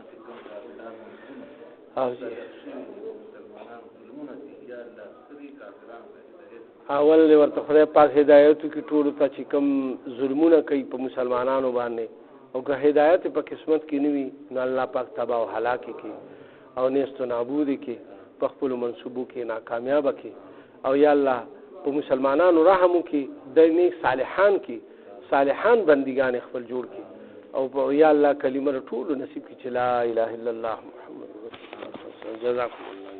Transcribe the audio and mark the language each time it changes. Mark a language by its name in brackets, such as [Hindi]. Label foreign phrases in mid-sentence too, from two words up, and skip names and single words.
[Pashto] اول ورته خدای پاک هدایت کی ټول ته چې کوم ظلمونه کوي په مسلمانانو باندې او که هدایت په قسمت کې نوي نو الله پاک تباہ او هلاک کی او نیست و نابود کی په خپل منصوبو کې ناکامیاب کی او [Arabic] یا الله [Pashto] په مسلمانانو رحم کی د نیک صالحان کی صالحان بندگان خپل جوړ کی او [Arabic] یا الله [Pashto] کلمه ټول نصیب کی چې [Arabic] لا اله الا الله محمد رسول الله. جزاکم